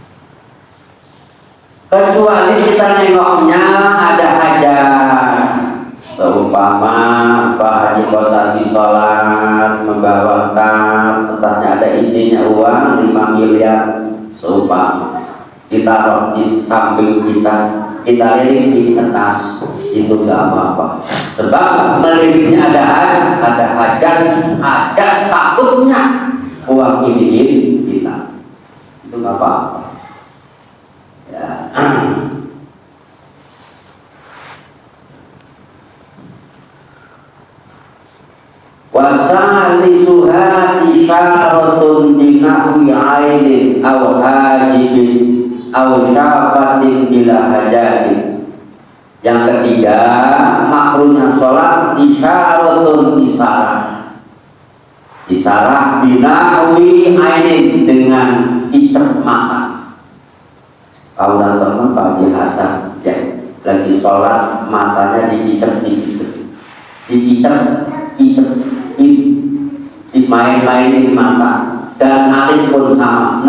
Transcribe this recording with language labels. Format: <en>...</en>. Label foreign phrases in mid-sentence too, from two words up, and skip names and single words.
<id>Kecuali kita nengoknya ada hajat, seumpama Pak Haji Kosasi sholat membawakan entahnya ada isinya uang 5 miliar, seumpama ditaruh di samping kita lirik di atas, itu gak apa-apa. Sebab meliriknya ada hajat takutnya uang ini kita, itu gak apa-apa. Ya.</id> <ar>وثالثها إشارة بنحو عين أو حاجب أو شفة بلا حاجة.</ar> <id>Yang ketiga, makruhnya sholat isyaratun isyarat</id> <ar>بنحو عين,</ar> <id>dengan icep mata. Kau dan teman Pak Haji Hasan ya, lagi sholat matanya diicep dimain-mainin mata, dan alis pun sama.</id>